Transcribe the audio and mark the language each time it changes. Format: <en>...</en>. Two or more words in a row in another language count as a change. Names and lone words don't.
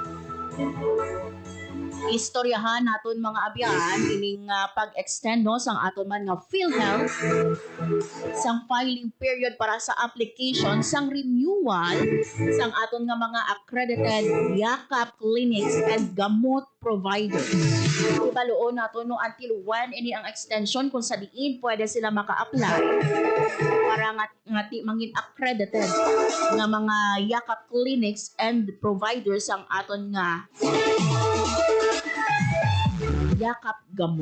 <hil>Istoryahan naton mga abyan ining pag-extend no sang aton man nga PhilHealth sang filing period para sa application sang renewal sang aton nga mga accredited yakap</hil> <en>clinics and</en> <hil>gamot providers. Ibaluon naton no until when ini ang extension kung sa diin pwede sila maka-apply para nga mangin accredited nga mga yakap</hil> <en>clinics and providers</en> <hil>ang aton nga yakap gamot.</hil>